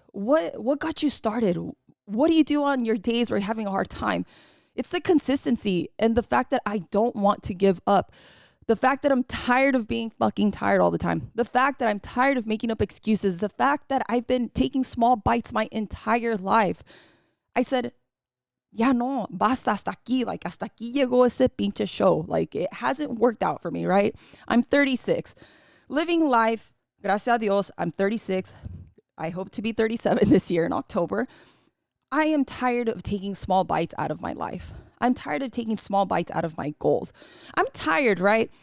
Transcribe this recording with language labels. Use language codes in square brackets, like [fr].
[en] What got you started? What do you do on your days where you're having a hard time? It's the consistency and the fact that I don't want to give up. The fact that I'm tired of being fucking tired all the time. The fact that I'm tired of making up excuses. The fact that I've been taking small bites my entire life. I said, [es] ya no, basta hasta aquí. [en] Like, [es] hasta aquí llegó ese pinche show. [en] Like, it hasn't worked out for me, right? I'm 36. Living life. [es] Gracias a Dios, [en] I'm 36. I hope to be 37 this year in October. I am tired of taking small bites out of my life. I'm tired of taking small bites out of my goals. I'm tired, right?